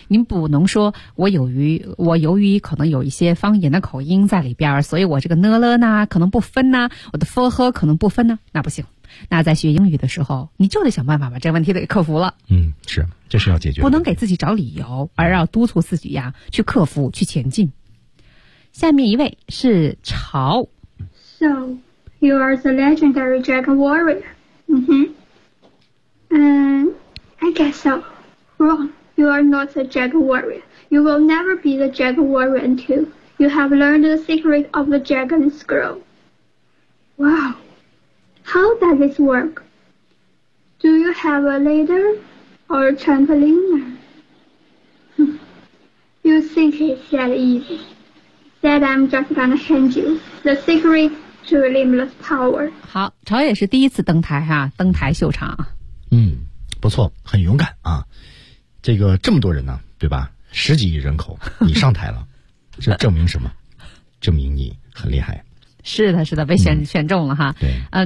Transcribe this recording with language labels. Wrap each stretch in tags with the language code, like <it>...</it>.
<zh>您不能说我由于可能有一些方言的口音在里边，所以我这个呢了呢可能不分呢，我的佛呵可能不分呢，那不行。那在学英语的时候，你就得想办法把这个问题给克服了。嗯，是，这是要解决。不能给自己找理由，而要督促自己呀，去克服，去前进。下面一位是潮。</zh> <en>So, you are the legendary dragon warrior. 嗯哼。I guess so. Wrong. You are not a dragon warrior. You will never be the dragon warrior until you have learned the secret of the dragon scroll. Wow. How does this work? Do you have a ladder or a trampoline? You think it's that easy? That I'm just gonna hand you the secret to limitless power.</en> <zh>好，朝野是第一次登台哈、啊，登台秀场。嗯，不错，很勇敢啊。这个这么多人呢、啊，对吧？十几亿人口，你上台了，这证明什么？证明你很厉害。是的，是的，被选中了哈。对，</zh>